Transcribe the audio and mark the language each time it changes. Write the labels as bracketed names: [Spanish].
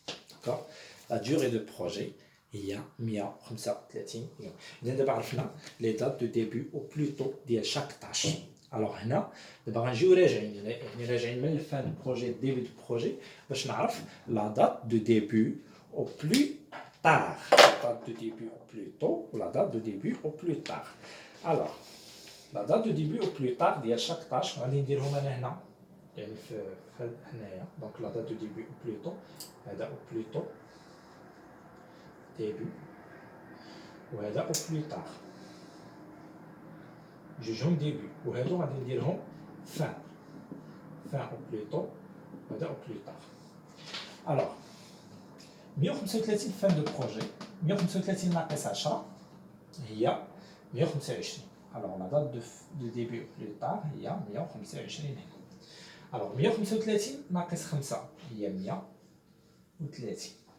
[Arabic] داكوغ لا ديوري دو بروجي هي 135 يوم. اذا دابا عرفنا لي دات دو ديبي او بلوتو ديال شاك طاش. الوغ هنا دابا غنجيو راجعين يعني راجعين من الفان دو بروجي ديبي دو بروجي باش نعرف لا دات دو ديبي او بلو tard. [French] La date de début au plus tôt ou la date de début au plus tard. [Arabic] Alors, [French] la date de début au plus tard [Arabic] ديال chaque tâche غادي نديرهم انا هنا يعني في هنايا. [French] دونك la date de début au plus tôt هذا au plus tôt début وهذا au plus tard جوجهم début [Arabic] وهادو غادي نديرهم [French] fin au plus tôt وهذا au plus tard. [Arabic] Alors 135 فان دو بروجي 135 ناقص 10 هي 125. الوغ لا دات دو ديبي او بلو طار هي 125 هنا. الوغ 135 ناقص 5 هي 130.